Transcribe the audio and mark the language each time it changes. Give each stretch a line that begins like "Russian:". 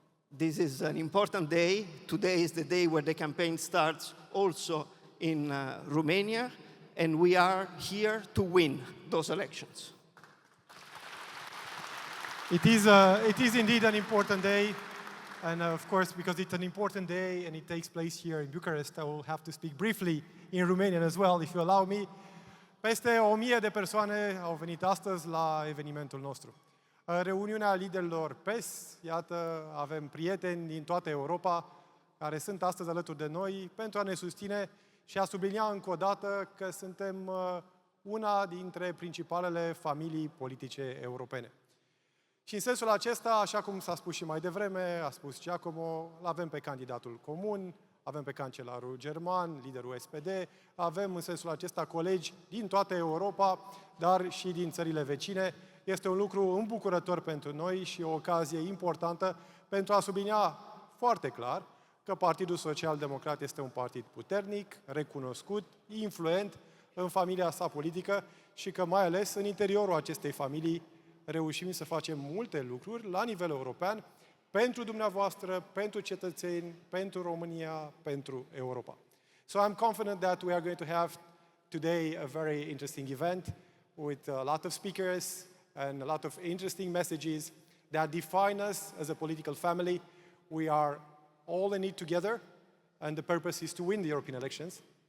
English: This is an important day. Today is the day where the campaign starts also in Romania, and we are here to win those elections. It is indeed an important day. And of course, because it's an important day and it takes place here in Bucharest, I will have to speak briefly in Romanian as well, if you allow me.
Romanian: Peste 1000 de persoane au venit astăzi la evenimentul nostru. Reuniunea liderilor PES, iată, avem prieteni din toată Europa care sunt astăzi alături de noi pentru a ne susține și a sublinia încă o dată că suntem una dintre principalele familii politice europene. Și în sensul acesta, așa cum s-a spus și mai devreme, a spus Giacomo, l-avem pe candidatul comun, avem pe cancelarul german, liderul SPD, avem în sensul acesta colegi din toată Europa, dar și din țările vecine. Este un lucru îmbucurător pentru noi și o ocazie importantă pentru a sublinia foarte clar că Partidul Social-Democrat este un partid puternic, recunoscut, influent în familia sa politică și că mai ales în interiorul acestei familii reușim să facem multe lucruri la nivel european pentru dumneavoastră, pentru cetățeni, pentru România, pentru Europa.
English: So I'm confident that we are going to have today a very interesting event with a lot of speakers and a lot of interesting messages that define us as a political family. We are all in it together, and the purpose is to win the European elections.